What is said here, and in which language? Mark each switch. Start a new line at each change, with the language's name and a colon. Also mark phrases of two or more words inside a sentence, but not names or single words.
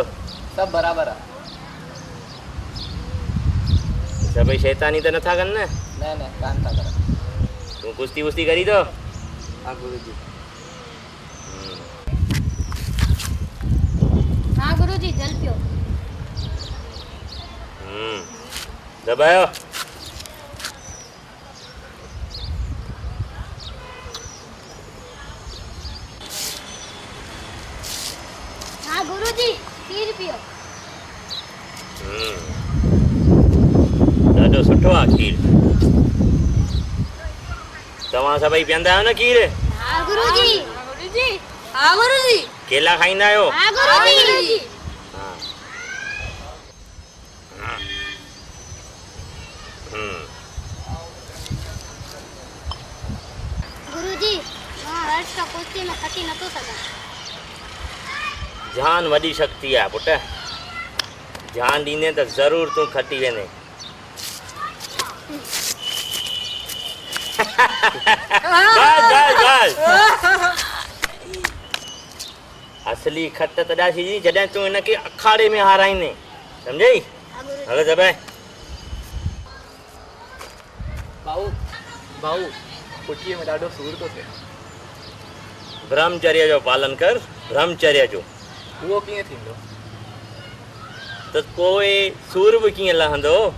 Sindhi: सब बराबर आहे सभई शैतानी त नथा कनि न न कान था कर तूं कुश्ती वुश्ती करी थो हाँ गुरुजी हाँ गुरुजी जल पियो दबायो हाँ गुरुजी खीर पियो ॾाढो ॾाढो सुठो आहे खीर। तव्हां सभई पीअंदा आहियो न खीर? हाँ गुरुजी। हाँ गुरुजी। केला खाईंदा आहियो? हाँ गुरुजी। हाँ। गुरुजी मां हर्ष का कुश्ती में खटी न तो सघां। ध्यान वॾी शक्ति आहे पुट। ध्यान ॾींदे त ज़रूर तूं खटी वेंदे। बस। असली खट तॾहिं थींदी जॾहिं तूं हिनखे अखाड़े में हाराईंदे, सम्झई? हलो जबे। भाऊ पुठीअ में ॾाढो सूर थो थिए। ब्रह्मचर्य जो पालन कर, ब्रह्मचर्य जो। उहो कीअं थींदो? त पोइ सूर बि कीअं लहंदो?